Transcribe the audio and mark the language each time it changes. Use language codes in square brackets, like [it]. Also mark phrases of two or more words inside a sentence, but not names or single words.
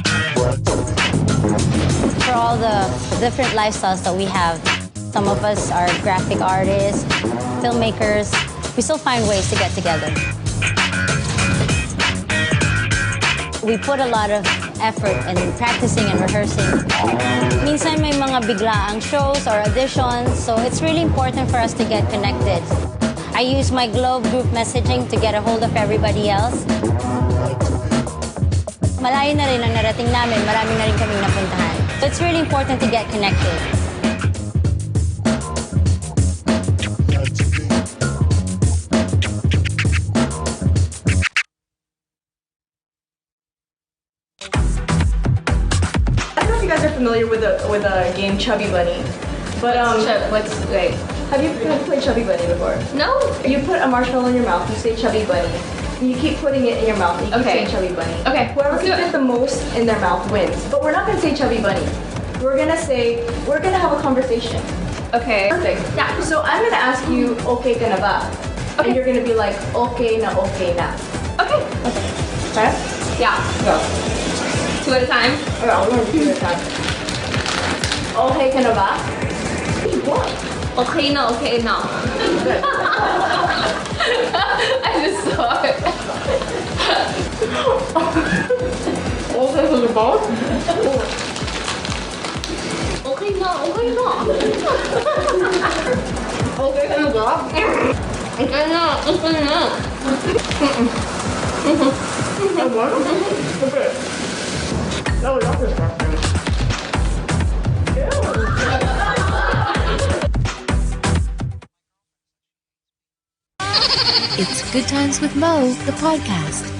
[en] For all the different lifestyles that we have, some of us are graphic artists, filmmakers. We still find ways to get together. We put a lot of effort in practicing and rehearsing. [tl] Minsan may mga biglaang [en] shows or auditions, so it's really important for us to get connected. I use my Globe group messaging to get a hold of everybody else. [tl] Malayo na rin ang narating namin, marami na rin kaming napuntahan. [en] So it's really important to get connected. Familiar with a game Chubby Bunny, but wait. Have you played Chubby Bunny before? No. You put a marshmallow in your mouth. You say Chubby Bunny. And you keep putting it in your mouth. And you keep saying Chubby Bunny. Okay. Whoever can fit the most in their mouth wins. But we're not gonna say Chubby Bunny. We're gonna have a conversation. Okay. Perfect. Yeah. So I'm gonna ask you, [tl] okay ka na ba? [en] Okay. And you're gonna be like, [tl] okay na. [en] Okay. Okay. Yeah. Go. 2 at a time? Okay, I'll learn 2 at a time. [tl] Okay ka na ba? [en] What? [tl] Okay na. [en] I just saw it. [tl] Okay ka na ba? Okay na. Okay ka na ba? Okay na. [en] Okay. No, not this one. It's Good Times with Mo, the podcast.